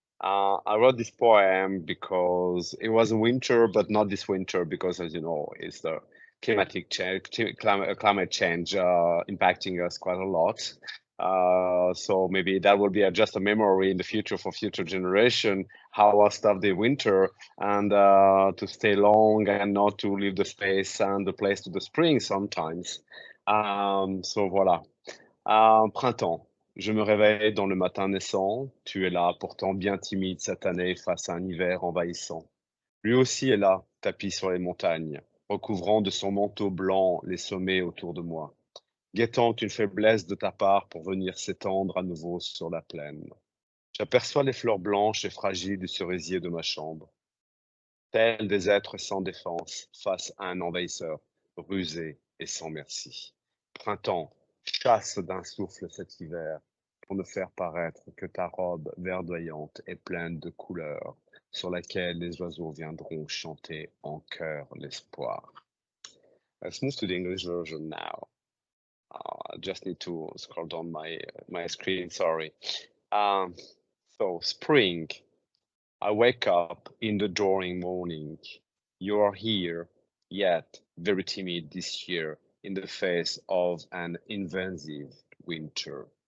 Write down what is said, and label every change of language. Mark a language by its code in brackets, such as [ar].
[en] I wrote this poem because it was winter, but not this winter, because as you know, it's the climate change impacting us quite a lot. So maybe that will be just a memory in the future for future generation, how I stuff the winter and to stay long and not to leave the space and the place to the spring sometimes. [fr] So voilà. Printemps. Je me réveille dans le matin naissant. Tu es là, pourtant bien timide cette année face à un hiver envahissant. Lui aussi est là, tapis sur les montagnes, recouvrant de son manteau blanc les sommets autour de moi, guettant une faiblesse de ta part pour venir s'étendre à nouveau sur la plaine. J'aperçois les fleurs blanches et fragiles du cerisier de ma chambre, tels des êtres sans défense face à un envahisseur. rusé et sans merci. Printemps, chasse d'un souffle cet hiver pour ne faire paraître que ta robe verdoyante et pleine de couleurs sur laquelle les oiseaux viendront chanter en chœur l'espoir. [en] Let's move to the English version now. I just need to scroll down my screen, sorry. So, spring. I wake up in the dawning morning. You are here, yet very timid this year in the face of an invasive winter.